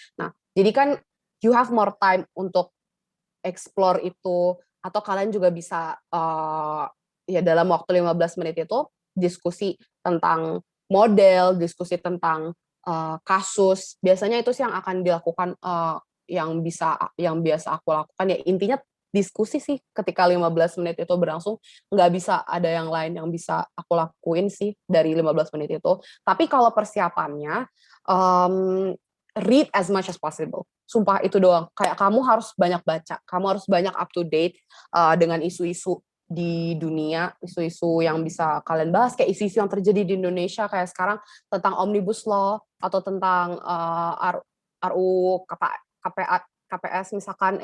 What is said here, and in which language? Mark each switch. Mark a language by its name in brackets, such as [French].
[Indonesian] Nah, jadi kan [English] you have more time [Indonesian] untuk explore itu, atau kalian juga bisa ya dalam waktu 15 menit itu diskusi tentang model, diskusi tentang kasus. Biasanya itu sih yang akan dilakukan, yang biasa aku lakukan, ya intinya diskusi sih ketika 15 menit itu berlangsung. Nggak bisa ada yang lain yang bisa aku lakuin sih dari 15 menit itu. Tapi kalau persiapannya, [English] read as much as possible. [Indonesian] Sumpah itu doang. Kayak kamu harus banyak baca, kamu harus banyak [English] up to date [Indonesian] dengan isu-isu di dunia, isu-isu yang bisa kalian bahas, kayak isu-isu yang terjadi di Indonesia kayak sekarang tentang Omnibus Law atau tentang RUU KPS misalkan.